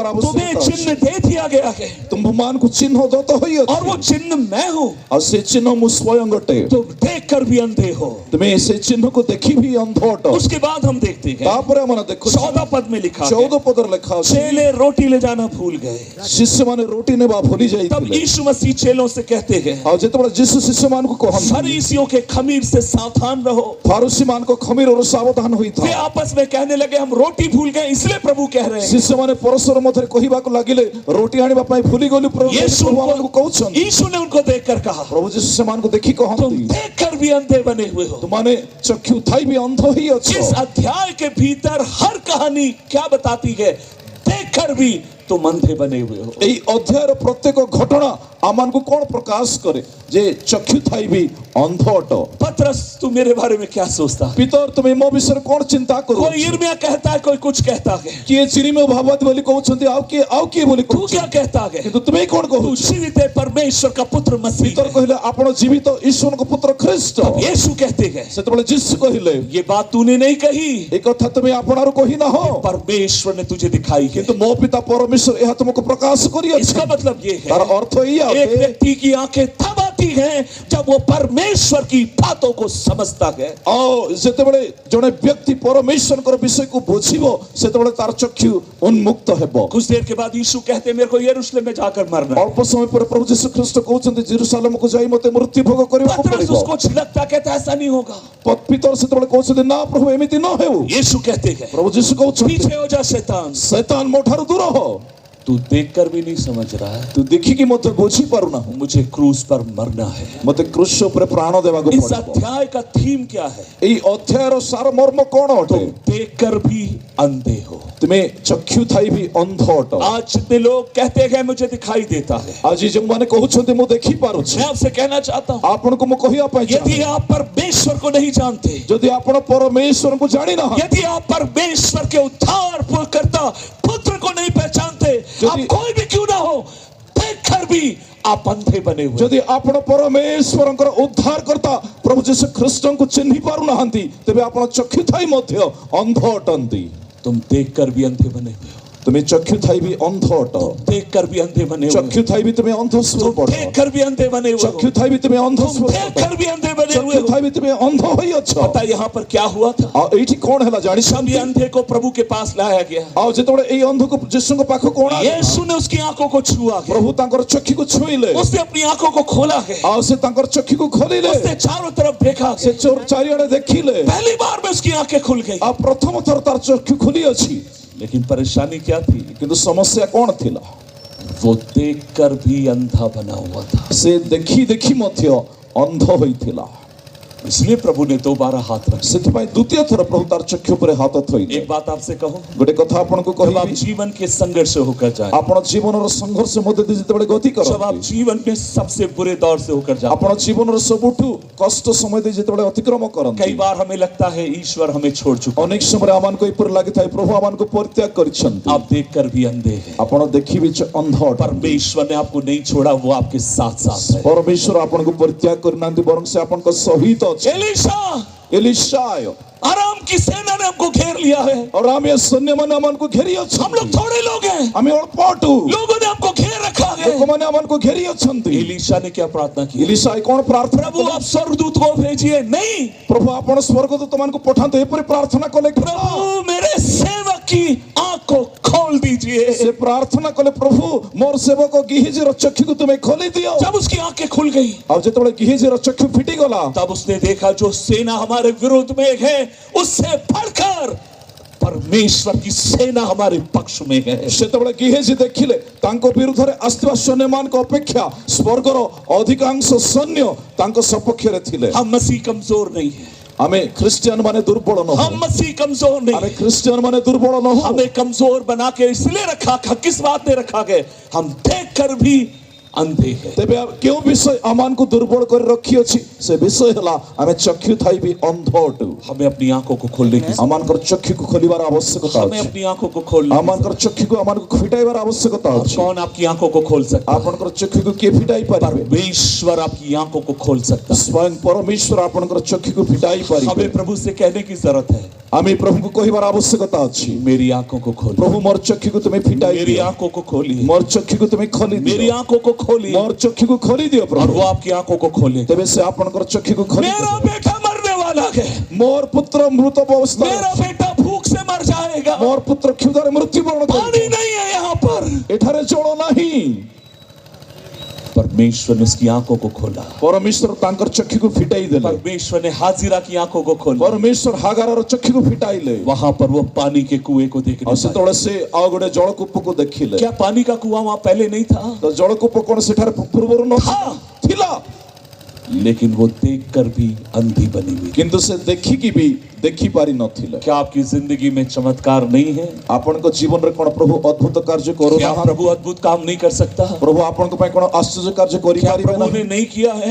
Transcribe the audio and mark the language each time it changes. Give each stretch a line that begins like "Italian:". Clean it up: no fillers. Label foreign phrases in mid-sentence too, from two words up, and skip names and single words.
Hindi: तुम्हें
Odia: ଆବଶ୍ୟକତା
Hindi: चिन्ह
Odia: ଅଛି।
Hindi: दे दिया गया है
Odia: ତୁମ୍ଭମାନଙ୍କୁ ଚିହ୍ନ ଦତ୍ତ
Hindi: और वो
Odia: ହୋଇଅଛି
Hindi: चिन्ह मैं हूं।
Odia: ଆଉ ସେ ଚିହ୍ନ ମୁଁ ସ୍ୱୟଂ ଅଟେ।
Hindi: तुम देखकर भी अंधे हो।
Odia: ତୁମେ ସେ ଚିହ୍ନକୁ ଦେଖି ବି ଅନ୍ଧ ଅଟ।
Hindi: उसके बाद हम देखते हैं
Odia: ତାପରେ ଆମେ ଦେଖୁଛୁ
Hindi: 14 पद में लिखा है
Odia: 14 ପଦରେ ଲେଖା ଅଛି
Hindi: चेले रोटी ले जाना भूल गए।
Odia: ଶିଷ୍ୟମାନେ ରୋଟି ନେବା ଭୁଲି
Hindi: तब
Odia: ଯାଇଥିଲେ।
Hindi: यीशु मसीह चेलों से कहते हैं
Odia: ଆଉ ଯେତେବେଳେ ଯୀଶୁ ଶିଷ୍ୟମାନଙ୍କୁ କହନ୍ତି
Hindi: फरीसियों के खमीर से सावधान रहो।
Odia: ଫାରୁସୀ ମାନଙ୍କ ଖମିରରୁ ସାବଧାନ
Hindi: वे
Odia: ହୋଇଥାଅ।
Hindi: आपस में कहने लगे हम रोटी भूल गए इसलिए प्रभु कह रहे हैं।
Odia: ଶିଷ୍ୟମାନେ ପରସ୍ପର ମଧ୍ୟରେ କହିବାକୁ ଲାଗିଲେ ରୋଟି ଆଣିବା ପାଇଁ ଭୁଲିଗଲୁ ପ୍ରଭୁ
Hindi: यीशु
Odia: ଆମକୁ କହୁଛନ୍ତି।
Hindi: यीशु ने उनको देखकर कहा
Odia: ପ୍ରଭୁ ଯୀଶୁ ସେମାନଙ୍କୁ ଦେଖି
Hindi: तुम
Odia: କହନ୍ତି
Hindi: देखकर भी अंधे बने हुए हो।
Odia: ତୁମାନେ ଚକ୍ଷୁ ଥାଇ ବି ଅନ୍ଧ ହୋଇଅଛ।
Hindi: इस अध्याय के भीतर हर कहानी क्या बताती है? देखकर भी तुम अंधे बने हुए हो।
Odia: ଏଇ ଅଧ୍ୟାୟର ପ୍ରତ୍ୟେକ ଘଟଣା ଆମମାନଙ୍କୁ କଣ ପ୍ରକାଶ କରେ ଯେ ଚକ୍ଷୁ ଥାଇ ବି ଅନ୍ଧ ଅଟ।
Hindi: पतरस तू मेरे बारे में क्या सोचता है?
Odia: ପିତର ତୁମେ ମୋ ବିଷୟରେ କଣ ଚିନ୍ତା କରୁ?
Hindi: कोई यिर्मयाह कहता है, कोई कुछ कहता है।
Odia: କିଏ ଚିରିମେୟ ଭାବବାଦୀ ବୋଲି କହୁଛନ୍ତି ଆଉ କିଏ ବୋଲି
Hindi: तू
Odia: କହୁଛନ୍ତି।
Hindi: क्या कहता है?
Odia: କିନ୍ତୁ ତୁମେ କଣ
Hindi: तू
Odia: କହୁଛ?
Hindi: जीवित है परमेश्वर का पुत्र मसीह
Odia: ପିତର
Hindi: है।
Odia: କହିଲେ ଆପଣ ଜୀବିତ ଈଶ୍ୱରଙ୍କ ପୁତ୍ର ଖ୍ରୀଷ୍ଟ।
Hindi: यीशु कहते हैं
Odia: ସେତେବେଳେ ଯୀଶୁ କହିଲେ
Hindi: ये बात तूने नहीं कही,
Odia: ଏ କଥା ତୁମେ ଆପଣାରୁ କହିନାହଁ
Hindi: परमेश्वर ने तुझे दिखाई है।
Odia: କିନ୍ତୁ ମୋ ପିତା ପରମେଶ୍ୱର ଏହା ତୁମକୁ ପ୍ରକାଶ କରିଅଛି।
Hindi: इसका मतलब ये
Odia: ତାର
Hindi: है
Odia: ଅର୍ଥ ଏଇଆ
Hindi: एक
Odia: ଅଟେ
Hindi: व्यक्ति की आंखें तब आती हैं जब वो परमेश्वर की बातों को समझता है।
Odia: ଆଉ ଯେତେବେଳେ ଜଣେ ବ୍ୟକ୍ତି ପରମେଶ୍ୱରଙ୍କର ବିଷୟକୁ ବୁଝିବ ସେତେବେଳେ ତାର ଚକ୍ଷୁ ଉନ୍ମୁକ୍ତ ହେବ।
Hindi: कुछ देर के बाद यीशु कहते हैं मेरे को यरूशलेम में जाकर मरना है।
Odia: ଅଳ୍ପ ସମୟ ପରେ ପ୍ରଭୁ ଯୀଶୁ ଖ୍ରୀଷ୍ଟ କହୁଛନ୍ତି ଜେରୁସାଲେମକୁ ଯାଇ ମୋତେ ମୃତ୍ୟୁ ଭୋଗ କରିବାକୁ
Hindi: पतरस
Odia: ପଡ଼ିବ।
Hindi: उसको छिलकता कहता ऐसा नहीं होगा।
Odia: ପିତର ସେତେବେଳେ କହୁଛନ୍ତି ନା ପ୍ରଭୁ ଏମିତି ନ ହେଉ।
Hindi: यीशु कहते हैं
Odia: ପ୍ରଭୁ ଯୀଶୁ କହୁଛନ୍ତି
Hindi: पीछे हो जा शैतान।
Odia: ଶୈତାନ ମୋ ଠାରୁ ଦୂର ହ।
Hindi: तू देखकर भी नहीं समझ रहा है,
Odia: ତୁ ଦେଖିକି ମଧ୍ୟ ବୁଝି ପାରୁନାହୁଁ।
Hindi: मुझे क्रूस पर मरना है।
Odia: ମୋତେ କ୍ରୁଶ ଉପରେ ପ୍ରାଣ ଦେବାକୁ
Hindi: इस
Odia: ପଡ଼ିବ।
Hindi: अध्याय का थीम क्या है?
Odia: ଏଇ ଅଧ୍ୟାୟର ସାରମର୍ମ କଣ ଅଟେ?
Hindi: देखकर भी अंधे हो।
Odia: ତୁମେ ଚକ୍ଷୁ ଥାଇ ବି ଅନ୍ଧ ଅଟ।
Hindi: आज जितने लोग कहते हैं मुझे दिखाई देता है,
Odia: ଆଜି ଯେଉଁମାନେ କହୁଛନ୍ତି ମୁଁ ଦେଖିପାରୁଛି
Hindi: मैं आपसे कहना चाहता हूं
Odia: ଆପଣଙ୍କୁ ମୁଁ କହିବା ପାଇଁ
Hindi: यदि
Odia: ଚାହେଁ
Hindi: आप परमेश्वर को नहीं जानते,
Odia: ଯଦି ଆପଣ ପରମେଶ୍ୱରଙ୍କୁ ଜାଣିନାହାନ୍ତି
Hindi: यदि आप परमेश्वर के उद्धार करता पुत्र को नहीं पहचानते, आप कोई भी क्यों ना हो, देखकर भी आप अंधे बने हुए।
Odia: ଯଦି ଆପଣ ପରମେଶ୍ୱରଙ୍କର ଉଦ୍ଧାରକର୍ତ୍ତା ପ୍ରଭୁ ଯୀଶୁ ଖ୍ରୀଷ୍ଟଙ୍କୁ ଚିହ୍ନି ପାରୁନାହାନ୍ତି ତେବେ ଆପଣ ଚକ୍ଷୁ ଥାଇ ମଧ୍ୟ ଅନ୍ଧ ଅଟନ୍ତି।
Hindi: तुम देखकर भी अंधे बने हुए हो।
Odia: ତୁମେ ଚକ୍ଷୁ ଥାଇ ବି ଅନ୍ଧ ଅଟ
Hindi: देखकर भी अंधे बने हुए
Odia: ଚକ୍ଷୁ ଥାଇ ବି ତୁମେ ଅନ୍ଧ ସୁର
Hindi: तुम
Odia: পড়
Hindi: देखकर भी अंधे बने हुए
Odia: চক্ষু
Hindi: हो
Odia: ଥାଇ ବି ତୁମେ ଅନ୍ଧ
Hindi: तुम
Odia: সুর
Hindi: देखकर भी अंधे बने हुए
Odia: চক্ষু
Hindi: हो
Odia: ଥାଇ ବି ତୁମେ ଅନ୍ଧ ହୋଇ ଅଛ
Hindi: पता यहाँ पर क्या हुआ था
Odia: ଆଉ ଏଇଠି କଣ ହେଲା ଜାଣିଛ
Hindi: जब ये अंधे को प्रभु के पास लाया गया
Odia: ଆଉ ଯେତେବେଳେ ଏଇ ଅନ୍ଧକୁ ଯୀଶୁଙ୍କ ପାଖକୁ ଅଣା
Hindi: यीशु ने उसकी आंखों को छुआ गया
Odia: ପ୍ରଭୁ ତାଙ୍କର ଚକ୍ଷୁକୁ ଛୁଇଁଲେ
Hindi: उसने अपनी आंखों को खोला गया
Odia: ଆଉ ସେ ତାଙ୍କର ଚକ୍ଷୁକୁ ଖୋଲିଲେ
Hindi: उसने चारों तरफ देखा
Odia: ସେ
Hindi: गया
Odia: ଚାରିଆଡେ ଦେଖିଲେ
Hindi: पहली बार में उसकी आंखें खुल गई
Odia: ଆଉ ପ୍ରଥମ ଥର ତାର ଚକ୍ଷୁ ଖୋଲି ଅଛି
Hindi: लेकिन परेशानी क्या थी
Odia: କିନ୍ତୁ ସମସ୍ୟା କଣ ଥିଲା
Hindi: वो देखकर भी अंधा बना हुआ था
Odia: ସେ ଦେଖି ଦେଖି ମଧ୍ୟ ଅନ୍ଧ ହୋଇଥିଲା
Hindi: इसलिए प्रभु ने दोबारा हाथ रखा
Odia: ସେଥିପାଇଁ ଦ୍ୱିତୀୟ ଥର ପ୍ରଭୁ ତାର ଚକ୍ଷୁ ଉପରେ ହାତ ଥୋଇଲେ
Hindi: एक बात आपसे कहूं
Odia: ଗୋଟେ କଥା ଆପଣଙ୍କୁ
Hindi: जब आप
Odia: କହିବି
Hindi: जीवन के संघर्ष से होकर जाए
Odia: ଆପଣ ଜୀବନର ସଂଘର୍ଷ ମଧ୍ୟ ଦେଇ ଯେତେବେଳେ ଗତି
Hindi: जब आप
Odia: କରନ୍ତି
Hindi: जीवन में सबसे बुरे दौर से होकर जाते
Odia: ଆପଣ ଜୀବନର ସବୁଠୁ କଷ୍ଟ ସମୟ ଦେଇ ଯେତେବେଳେ ଅତିକ୍ରମ କରନ୍ତି
Hindi: कई बार हमें लगता है ईश्वर हमें छोड़ चुका
Odia: ଅନେକ ସମୟରେ ଆମମାନଙ୍କୁ ଏପରି ଲାଗିଥାଏ ପ୍ରଭୁ ଆମମାନଙ୍କୁ ପରିତ୍ୟାଗ କରିଛନ୍ତି
Hindi: आप देखकर भी अंधे हैं
Odia: ଆପଣ ଦେଖିବି ଅନ୍ଧ ଅଟନ୍ତି
Hindi: परमेश्वर ने आपको नहीं छोड़ा वो आपके साथ साथ है
Odia: ପରମେଶ୍ୱର ଆପଣଙ୍କୁ ପରିତ୍ୟାଗ କରିନାହାନ୍ତି ବରଂ ସେ ଆପଣଙ୍କ ସହିତ ଅଛି
Hindi: एलीशा
Odia: ଏଲିଶାୟ
Hindi: आराम की सेना ने हमको घेर लिया है
Odia: और ଆମେ ସୈନ୍ୟମାନେ ଆମମାନଙ୍କୁ ଘେରି
Hindi: हम
Odia: ଅଛନ୍ତି
Hindi: लोग थोड़े लोग हैं
Odia: ଆମେ ଅଳ୍ପ ଅଟୁ
Hindi: लोगों ने हमको घेर रखा है
Odia: ଲୋକମାନେ ଆମମାନଙ୍କୁ ଘେରି ଅଛନ୍ତି
Hindi: एलीशा ने क्या प्रार्थना की
Odia: ଏଲିଶାୟ କଣ ପ୍ରାର୍ଥନା
Hindi: प्रभु
Odia: କଲେ
Hindi: आप स्वर्गदूत को भेजिए नहीं
Odia: ପ୍ରଭୁ ଆପଣ ସ୍ୱର୍ଗଦୂତମାନଙ୍କୁ ପଠାନ୍ତୁ ଏପରି ପ୍ରାର୍ଥନା କଲେ କି
Hindi: प्रभु मेरे सेवक की आंख को खोल दीजिए
Odia: ସେ ପ୍ରାର୍ଥନା କଲେ ପ୍ରଭୁ ମୋର ସେବକ ଗିହିଜିର ଚକ୍ଷୁକୁ ତୁମେ ଖୋଲି ଦିଅ
Hindi: जब उसकी आंखें खुल गई
Odia: ଆଉ ଯେତେବେଳେ ଗିହିଜିର ଚକ୍ଷୁ ଫିଟିଗଲା
Hindi: तब उसने देखा जो सेना हमारे विरोध में है उससे बढ़कर परमेश्वर की सेना हमारे पक्ष में है
Odia: ସେତେବେଳେ ଗିହେଜି ଦେଖିଲେ ତାଙ୍କ ବିରୁଦ୍ଧରେ ଆସିଥିବା ସୈନ୍ୟମାନଙ୍କ ଅପେକ୍ଷା ସ୍ୱର୍ଗର ଅଧିକାଂଶ ସୈନ୍ୟ ତାଙ୍କ ସପକ୍ଷରେ ଥିଲେ
Hindi: हम मसीह कमजोर नहीं है
Odia: ଆମେ ଖ୍ରୀଷ୍ଟିଆନ ମାନେ ଦୁର୍ବଳ ନହୁ
Hindi: हम मसीह कमजोर नहीं
Odia: ଆମେ
Hindi: है
Odia: ଖ୍ରୀଷ୍ଟିଆନ ମାନେ ଦୁର୍ବଳ ନହୁ
Hindi: हमें कमजोर बना के इसलिए रखा किस बात ने रखा गया हम देखकर भी अंधे हैं
Odia: ତେବେ କେଉଁ ବିଷୟ ଆମମାନଙ୍କୁ ଦୁର୍ବଳ କରି ରଖିଅଛି ସେ ବିଷୟ ହେଲା ଆମେ ଚକ୍ଷୁ ଥାଇ ବି ଅନ୍ଧ ଅଟୁ
Hindi: हमें अपनी आंखों को खोलने की
Odia: ଆମମାନଙ୍କର ଚକ୍ଷୁକୁ ଖୋଲିବାର ଆବଶ୍ୟକତା
Hindi: हमें
Odia: ଅଛି
Hindi: अपनी आंखों को खोलने की
Odia: ଆମମାନଙ୍କର ଚକ୍ଷୁକୁ ଆମମାନଙ୍କୁ ଫିଟାଇବାର ଆବଶ୍ୟକତା
Hindi: और
Odia: ଅଛି
Hindi: कौन आपकी आंखों को खोल सकता है
Odia: ଆପଣଙ୍କର ଚକ୍ଷୁକୁ କିଏ ଫିଟାଇ ପାରିବେ
Hindi: परमेश्वर आपकी आंखों को खोल सकता है
Odia: ସ୍ୱୟଂ ପରମେଶ୍ୱର ଆପଣଙ୍କର ଚକ୍ଷୁକୁ ଫିଟାଇ ପାରିବେ
Hindi: हमें प्रभु से कहने की जरूरत है
Odia: ଆମେ ପ୍ରଭୁଙ୍କୁ କହିବାର ଆବଶ୍ୟକତା ଅଛି
Hindi: मेरी आंखों को खोल
Odia: ପ୍ରଭୁ ମୋର ଚକ୍ଷୁକୁ ତୁମେ ଫିଟାଇ
Hindi: मेरी
Odia: ଦିଅ
Hindi: आंखों को खोलिए
Odia: ମୋର ଚକ୍ଷୁକୁ ତୁମେ ଖୋଲି
Hindi: मेरी
Odia: ଦିଅ
Hindi: आंखों को खोलिए
Odia: ମୋର ଚକ୍ଷୁକୁ ଖୋଲି ଦିଅ
Hindi: और
Odia: ପ୍ରଭୁ
Hindi: वो आपकी आंखों को खोले
Odia: ତେବେ ସେ ଆପଣଙ୍କର ଚକ୍ଷୁକୁ ଖୋଲି
Hindi: मेरा
Odia: ଦେବେ।
Hindi: बेटा मरने वाला है
Odia: ମୋର ପୁତ୍ର ମୃତ ଅବସ୍ଥାରେ
Hindi: मेरा
Odia: ଅଛି।
Hindi: बेटा भूख से मर जाएगा
Odia: ମୋର ପୁତ୍ର କ୍ଷୁଧାରେ ମୃତ୍ୟୁବରଣ କରିବ
Hindi: पानी नहीं है यहाँ पर
Odia: ଏଠାରେ ଜଳ ନାହିଁ
Hindi: परमेश्वर ने उसकी आंखों को खोला
Odia: ପରମେଶ୍ୱର ତାଙ୍କର ଚକ୍ଷୁକୁ ଫିଟାଇ ଦେଲେ
Hindi: परमेश्वर ने हाजिरा की आंखों को खोला
Odia: ପରମେଶ୍ୱର ହାଗାରର ଚକ୍ଷୁକୁ ଫିଟାଇଲେ
Hindi: वहां पर वो पानी के कुएं को देखने
Odia: ଆଉ
Hindi: पाए।
Odia: ସେତେବେଳେ ସେ ଆଉ ଗୋଟେ ଜଳକୂପକୁ ଦେଖିଲେ
Hindi: क्या पानी का कुआं वहां पहले नहीं था
Odia: ତ ଜଳକୂପ କଣ ସେଠାରେ ପୂର୍ବରୁ ନଥିଲା ଥିଲା
Hindi: लेकिन वो देखकर भी अंधी बनी हुई
Odia: କିନ୍ତୁ ସେ ଦେଖିକି ବି ଦେଖି ପାରି ନଥିଲେ
Hindi: क्या आपकी जिंदगी में चमत्कार नहीं है
Odia: ଆପଣଙ୍କ ଜୀବନରେ କଣ ପ୍ରଭୁ ଅଦ୍ଭୁତ କାର୍ଯ୍ୟ
Hindi: क्या
Odia: କରୁନାହାନ୍ତି
Hindi: प्रभु अद्भुत काम नहीं कर सकता
Odia: ପ୍ରଭୁ ଆପଣଙ୍କ ପାଇଁ କଣ ଆଶ୍ଚର୍ଯ୍ୟ କାର୍ଯ୍ୟ
Hindi: क्या
Odia: କରିପାରିବେ
Hindi: प्रभु
Odia: ନାହିଁ
Hindi: ने नहीं किया है